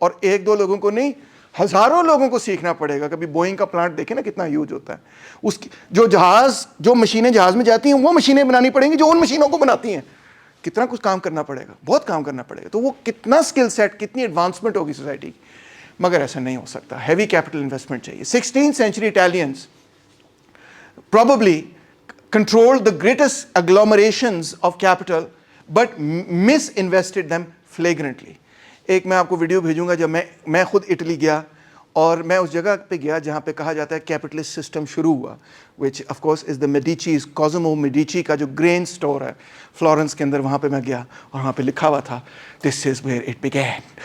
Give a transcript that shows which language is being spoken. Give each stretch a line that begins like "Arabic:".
Urdu: اور ایک دو لوگوں کو نہیں, ہزاروں لوگوں کو سیکھنا پڑے گا. کبھی بوئنگ کا پلانٹ دیکھیں نا کتنا ہیوج ہوتا ہے. اس کی جو مشینیں جہاز میں جاتی ہیں وہ مشینیں بنانی پڑیں گی جو ان مشینوں کو بناتی ہیں. کتنا کچھ کام کرنا پڑے گا, بہت کام کرنا پڑے گا. تو وہ کتنا اسکل سیٹ, کتنی ایڈوانسمنٹ ہوگی سوسائٹی کی. مگر ایسا نہیں ہو سکتا, ہیوی کیپٹل انویسٹمنٹ چاہیے.
English: 16th century Italians probably controlled the greatest agglomerations of capital but misinvested them flagrantly.
Urdu: ایک میں آپ کو ویڈیو بھیجوں گا, جب میں خود اٹلی گیا اور میں اس جگہ پہ گیا جہاں پہ کہا جاتا ہے کیپٹلسٹ سسٹم شروع ہوا,
English: which of course is the Medicis,
Urdu: کوزمو Medici کا جو گرین اسٹور ہے فلورنس کے اندر, وہاں پہ میں گیا اور وہاں پہ لکھا ہوا تھا
English: This is where it begin.